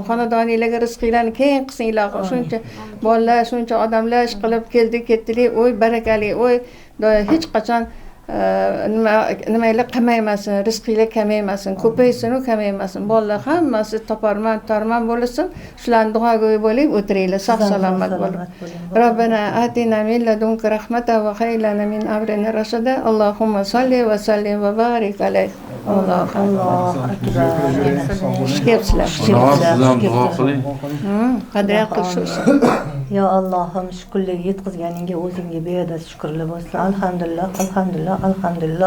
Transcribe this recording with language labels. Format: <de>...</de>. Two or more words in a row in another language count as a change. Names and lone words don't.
<uz>Xonadoningizga rizqinglarni keng qilsin ilohim. Shuncha bolalar, shuncha odamlar ish qilib ketdilar, o'y barakali, o'y hech qachon nimalar qamaymasin, rizqinglar kamaymasin, ko'paysin u kamaymasin. Bolalar hammasi toparman bo'lsin. Shularni duogo'y bo'lib o'tiringlar, sog' salomat bo'lib.</uz> <ar>ربنا آتنا من لدنك رحمة وهيئ لنا من أمرنا رشدا. اللهم صل وسلم وبارك عليه.</ar> <uz>Alloh qadr qilsin. Ya Allohim shukrlik yetkazganingga o'zingga beadad shukrlar bo'lsin. Alhamdulillah.</uz>